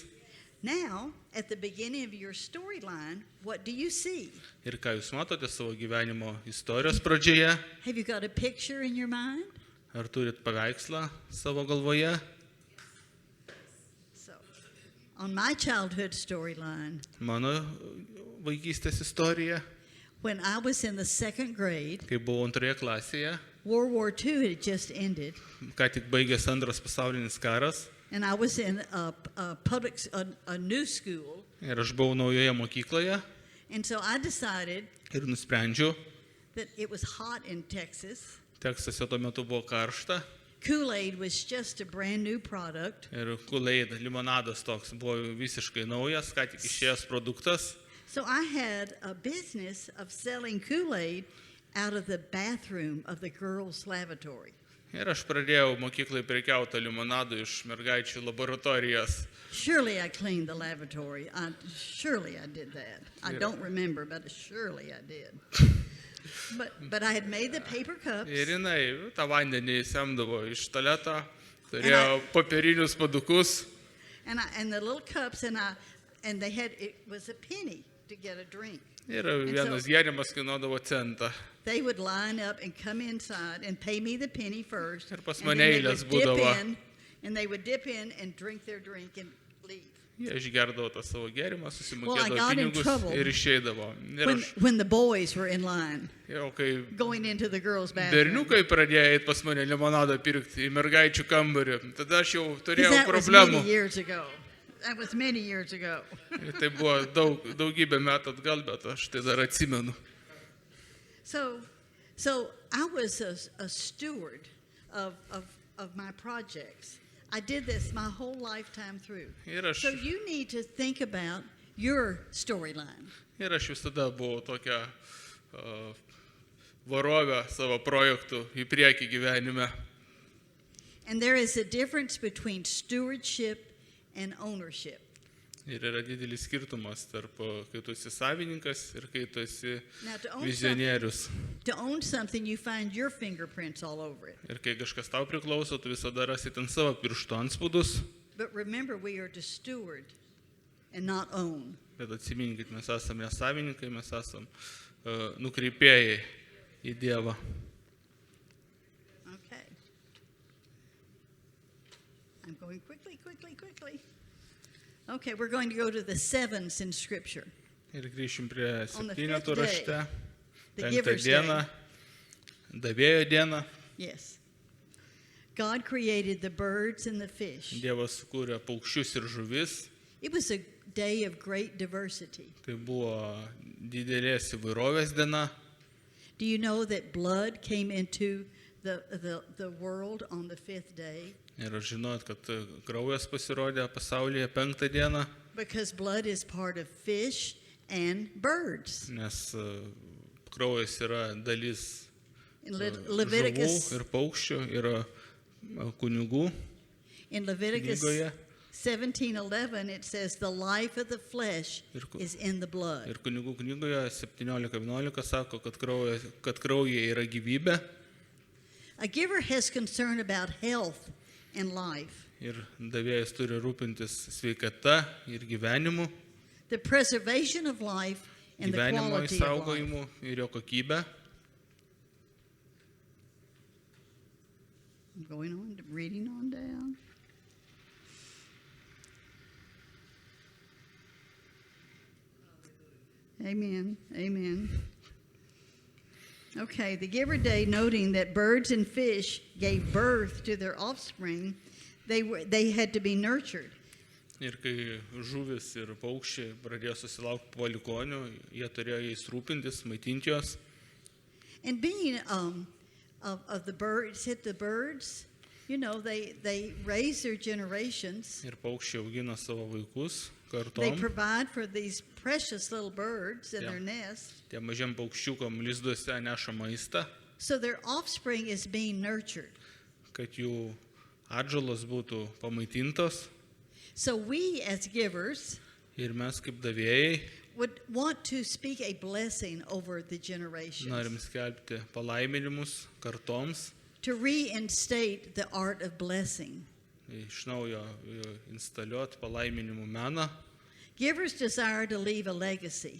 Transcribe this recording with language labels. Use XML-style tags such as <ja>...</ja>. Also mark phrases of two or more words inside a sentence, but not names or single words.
<en>Now, at the beginning of your storyline, what do you see?</en> <lt>Ir ką jūs matote savo gyvenimo istorijos pradžioje?</lt> <en>Have you got a picture in your mind?</en> <lt>Ar turit paveikslą savo galvoje?</lt> <en>So, on my childhood storyline,</en> <lt>Mano vaikystės istorija,</lt> <en>when I was in the second grade,</en> <lt>kai buvau antroje klasėje,</lt> <en>World War II had just ended,</en> <lt>ką tik baigėsi antras pasaulinis karas,</lt> <en>and I was in a new school,</en> <lt>ir aš buvau naujoje mokykloje</lt> <en>and so I decided</en> <lt>ir nusprendžiau,</lt> <en>that it was hot in Texas.</en> <lt>Teksase tuo metu buvo karšta</lt> <en>Kool-Aid was just a brand new product,</en> <lt>ir Kool-Aid limonadas toks buvo visiškai naujas, ką tik išėjęs produktas.</lt> <en>so I had a business of selling Kool-Aid out of the bathroom of the girls' lavatory.</en> <lt>Ir aš pradėjau mokyklai prekiauti limonadų iš mergaičių laboratorijos.</lt> <en>Surely I cleaned the lavatory. Surely I did that. I don't remember, but surely I did. But I had made the paper cups.</en> <lt>Ir jinai tą vandenį semdavo iš tualeto, turėjo popierinius padukus.</lt> <en>And the little cups, and they had, it was a penny to get a drink.</en> <lt>Ir vienas gėrimas kainuodavo centą.</lt> <en>They would line up and come inside and pay me the penny first.</en> <lt>Ir pas</lt> <en>And</en> <lt>mane</lt> <en>then they</en> <lt>eilės</lt> <en>would dip</en> <lt>būdavo.</lt> <en>in, and they would dip in and drink their drink and leave.</en> <lt>Jie išgerdavo tą savo gėrimą,</lt> <en>Well, I</en> <lt>susimokėdavo</lt> <en>got in</en> <lt>pinigus</lt> <en>trouble</en> <lt>ir išeidavo. Ir aš,</lt> <en>When the boys were in line</en> <lt>jau kai</lt> <en>going into the girls' bathroom.</en> <lt>berniukai pradėjo eiti pas mane limonadą pirkti į mergaičių kambarį, tada aš jau</lt> <en>'Cause</en> <lt>turėjau</lt> <en>that was</en> <lt>problemų.</lt> <en>many years ago. That was many years ago.</en> <lt>Ir tai buvo daugybę metų atgal, bet aš tai dar atsimenu.</lt> <en>So I was a steward of my projects. I did this my whole lifetime through.</en> <lt>Ir aš,</lt> <en>So you need to think about your storyline.</en> <lt>ir aš visada buvau tokia varovė savo projektų į priekį gyvenime.</lt> <en>And there is a difference between stewardship and ownership.</en> <lt>Ir yra didelis skirtumas tarp, kai tu esi savininkas ir kai tu esi</lt> <en>Now, to own</en> <lt>vizionierius.</lt> <en>To own something, you find your fingerprints all over it.</en> <lt>Ir kai kažkas tau priklauso, tu visada rasi ten savo pirštų anspaudus.</lt> <en>But remember, we are to steward and not own.</en> <lt>Bet atsiminkit, mes esame ne savininkai, mes esame nukreipėjai į Dievą.</lt> <en>Okay. I'm going quickly. Okay, we're going to go to the sevens in Scripture.</en> <lt>Ir grįšim prie</lt> <en>On the</en> <lt>septynetų</lt> <en>fifth day,</en> <lt>rašte.</lt> <en>the</en> <lt>Penktą</lt> <en>giver's</en> <lt>dieną, davėjo dieną,</lt> <en>Yes. God created the birds and the fish.</en> <lt>Dievas sukūrė paukščius ir žuvis.</lt> <en>It was a day of great diversity.</en> <lt>Tai buvo didelės įvairovės diena.</lt> <en>Do you know that blood came into the world on the fifth day?</en> <lt>Ir aš žinot, kad kraujas pasirodė pasaulyje penktą dieną,</lt> <en>Because blood is part of fish and birds.</en> <lt>nes kraujas yra dalis</lt> <en>In</en> <lt>žuvų</lt> <en>Leviticus,</en> <lt>ir paukščių, yra kunigų</lt> <en>in Leviticus</en> <lt>knygoje.</lt> <en>17:11 it says the life of the flesh is in the blood.</en> <lt>Ir kunigų knygoje 17:11 sako, kad kraujyje yra gyvybė.</lt> <en>A giver has concern about health and life,</en> <lt>Ir davėjas turi rūpintis sveikata ir gyvenimu,</lt> <en>the preservation of life and the</en> <lt>gyvenimo</lt> <en>quality of life.</en> <lt>išsaugojimu ir jo kokybę.</lt> <en>I'm going on, reading on down. Amen. Amen. Okay, the giver day, noting that birds and fish gave birth to their offspring, they had to be nurtured.</en> <lt>Ir kai žuvis ir paukščiai pradėjo susilaukti palikonių, jie turėjo jais rūpintis, maitinti juos.</lt> <en>And being of the birds, the birds, you know, they raise their generations.</en> <lt>Ir paukščiai augina savo vaikus</lt> <en>They</en> <lt>kartom.</lt> <en>provide for these precious little birds in Yeah. their nest.</en> <lt>Tie mažiam paukščiukam lizduose neša maistą,</lt> <en>So their offspring is being nurtured.</en> <lt>kad jų atžalos būtų pamaitintos.</lt> <en>So we as givers</en> <lt>Ir mes kaip davėjai</lt> <en>would want to speak a blessing over the generations,</en> <lt>norim skelbti palaiminimus kartoms,</lt> <en>to reinstate the art of blessing.</en> <lt>iš naujo instaliuoti palaiminimų meną.</lt> <en>Givers desire to leave a legacy.</en>